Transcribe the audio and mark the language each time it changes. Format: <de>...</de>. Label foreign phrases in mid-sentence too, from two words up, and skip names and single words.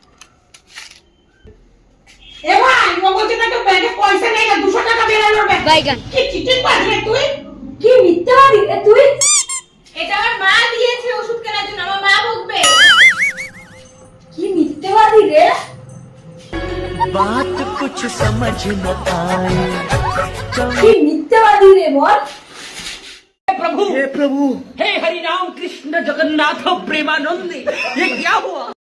<bn>এ ভাই ও বলছে না তো ব্যাগে পয়সা নেই, না 200 টাকা বেরানোর ব্যাগ। বাইগান। কি চিটিং বাজরে তুই? কি মিথ্যাবাদী রে তুই? এটা আমার মা দিয়েছে ওষুধ কেনার জন্য, আমার মা বকবে। কি মিথ্যাবাদী রে?</bn> <hi>बात कुछ समझ न आए</hi> <bn>কি মিথ্যাবাদী রে বল?</bn> <hi>हे प्रभु हे हरि राम कृष्ण जगन्नाथ प्रेमानंद ये क्या हुआ</hi>